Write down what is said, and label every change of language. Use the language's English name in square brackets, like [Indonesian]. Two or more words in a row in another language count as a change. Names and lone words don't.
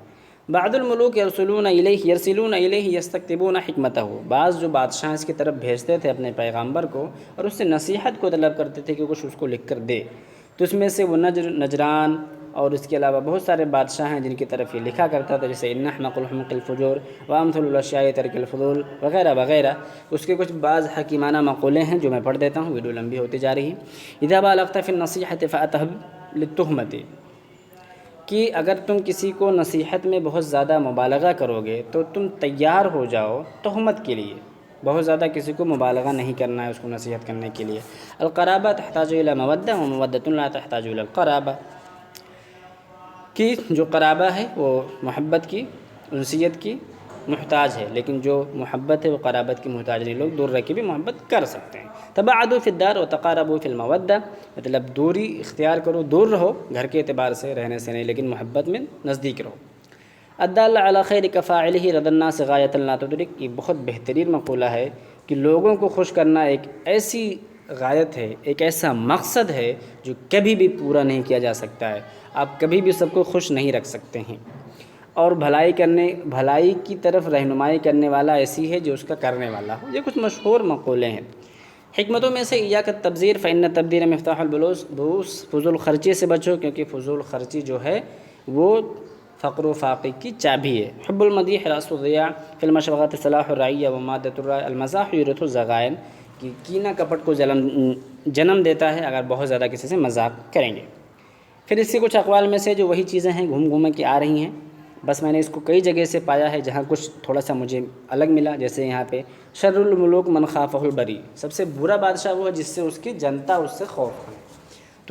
[Arabic] بعض الملوک یرسلون الیہ یستکتبون حکمتہ، [Urdu] بعض جو بادشاہ اس کی طرف بھیجتے تھے اپنے پیغامبر کو اور اس سے نصیحت کو طلب کرتے تھے کہ کچھ اس کو لکھ کر دے. تو اس میں سے وہ نجران اور اس کے علاوہ بہت سارے بادشاہ ہیں جن کی طرف یہ لکھا کرتا تھا، جیسے ان [Arabic] احمق الحمق الفجور وامثل الاشیاء ترک الفضول [Urdu] وغیرہ وغیرہ. اس کے کچھ بعض حکیمانہ مقولے ہیں جو میں پڑھ دیتا ہوں، ویڈیو لمبی ہوتی جا رہی ہے. [Arabic] اذا بالغت فی النصیحۃ فاتہب للتہمۃ، [Urdu] کہ اگر تم کسی کو نصیحت میں بہت زیادہ مبالغہ کرو گے تو تم تیار ہو جاؤ تہمت کے لیے. بہت زیادہ کسی کو مبالغہ نہیں کرنا ہے اس کو نصیحت کرنے کے لیے. [Arabic] القرابہ تحتاج الی مودہ ومودۃ لا تحتاج الی القرابہ، [Urdu] کہ جو قرابہ ہے وہ محبت کی، انسیت کی محتاج ہے، لیکن جو محبت ہے وہ قرابت کی محتاج نہیں. لوگ دور رہ کے بھی محبت کر سکتے ہیں. [Arabic] تباعدوا فی الدار وتقاربوا فی المودہ، [Urdu] مطلب دوری اختیار کرو، دور رہو گھر کے اعتبار سے، رہنے سے نہیں، لیکن محبت میں نزدیک رہو. [Arabic] الدال علی خیر کفاعلہ رضی الناس غایۃ لا تدرک، [Urdu] یہ بہت بہترین مقولہ ہے کہ لوگوں کو خوش کرنا ایک ایسی غایت ہے، ایک ایسا مقصد ہے جو کبھی بھی پورا نہیں کیا جا سکتا ہے. آپ کبھی بھی سب کو خوش نہیں رکھ سکتے ہیں. اور بھلائی کی طرف رہنمائی کرنے والا ایسی ہے جو اس کا کرنے والا ہو. یہ کچھ مشہور مقولے ہیں. حکمتوں میں سے [Arabic] ایاک التبذیر فإن التبذیر مفتاح البؤوس، [Urdu] فضول خرچی سے بچو کیونکہ فضول خرچی جو ہے وہ فقر و فاقے کی چابی ہے. [Arabic] حب المدیح راس الضیاع فی المشوقات صلاح الرعیہ ومادۃ الرائے. المزاح یورث الضغائن، [Urdu] کہ کینہ کپٹ کو جنم دیتا ہے اگر بہت زیادہ کسی سے مذاق کریں گے. پھر اس کے کچھ اقوال میں سے جو وہی چیزیں ہیں گھوم کے آ رہی ہیں، بس میں نے اس کو کئی جگہ سے پایا ہے جہاں کچھ تھوڑا سا مجھے الگ ملا. جیسے یہاں پہ [Arabic] شر الملوک من خافہ البری، [Urdu] سب سے برا بادشاہ وہ ہے جس سے اس کی جنتا اس سے خوف ہے.